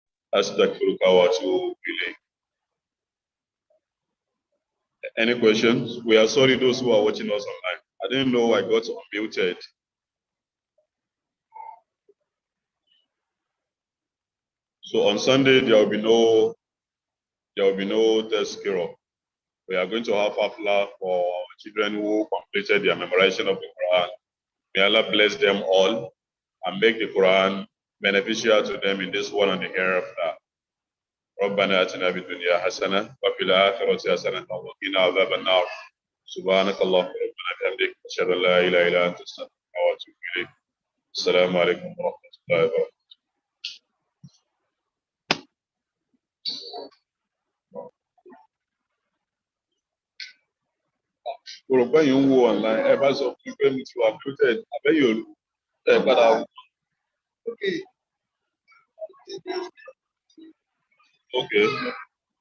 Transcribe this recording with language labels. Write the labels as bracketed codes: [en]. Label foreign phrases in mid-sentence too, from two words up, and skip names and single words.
[ar] أستغفرك وأتوب إليك. [en] Any questions? We are sorry those who are watching us online. I didn't know I got unmuted. So on Sunday there will be no tazkirah. We are going to have hafla for our children who completed their memorization of the Quran. May Allah bless them all and make the Quran beneficial to them in this world and the hereafter. [ar] ربنا آتنا في الدنيا حسنة وفي الآخرة حسنة وقنا عذاب النار. سبحانك اللهم ربنا بحمدك أشهد أن لا إله إلا أنت أستغفرك وأتوب إليك. السلام عليكم ورحمة الله وبركاته. [yo] Yorùbá yìí ń wo online ẹ bá sọ fún pé mi ti wà muted àbẹ́yẹ̀ olú ẹ padà wò. Okay.